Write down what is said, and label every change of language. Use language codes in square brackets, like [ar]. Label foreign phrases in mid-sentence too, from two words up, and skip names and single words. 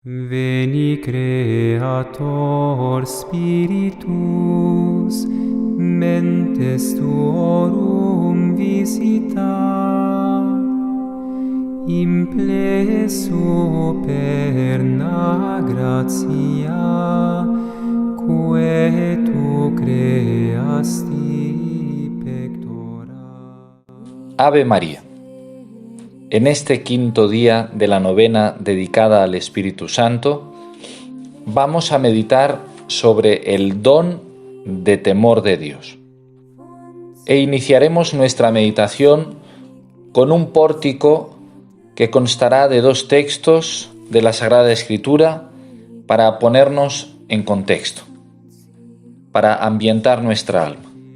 [la] Veni Creator Spiritus, mentes tuorum visita, impleso perna gratia, quae tu creasti pectora. Ave María. [es] En este quinto día de la novena dedicada al Espíritu Santo, vamos a meditar sobre el don de temor de Dios. E iniciaremos nuestra meditación con un pórtico que constará de 2 textos de la Sagrada Escritura para ponernos en contexto, para ambientar nuestra alma.